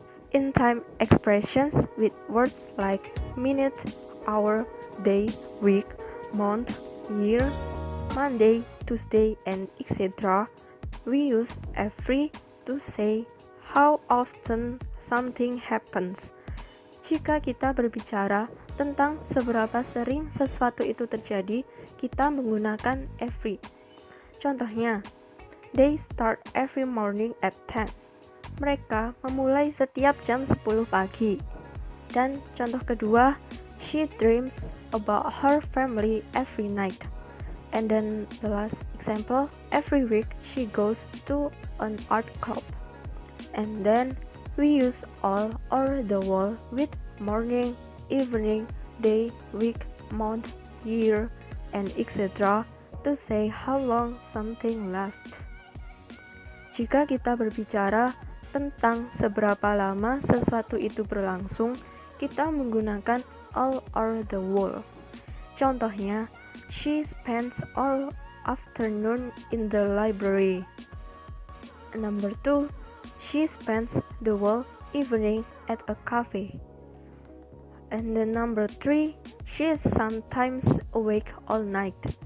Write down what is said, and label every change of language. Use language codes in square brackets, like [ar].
[en] In time expressions with words like minute, hour, day, week, month, year, Monday, Tuesday, and etc. We use every to say how often something happens. [id] Jika kita berbicara tentang seberapa sering sesuatu itu terjadi, kita menggunakan every. Contohnya, [en] they start every morning at 10. [id] Mereka memulai setiap jam 10 pagi. Dan contoh kedua, [en] she dreams about her family every night. And then the last example, every week she goes to an art club. And then we use all or the whole with morning, evening, day, week, month, year, and etc. to say how long something lasts. [id] Jika kita berbicara tentang seberapa lama sesuatu itu berlangsung, kita menggunakan all or the whole. Contohnya, [en] she spends all afternoon in the library. Number 2, she spends the whole evening at a cafe. And then number 3, she is sometimes awake all night.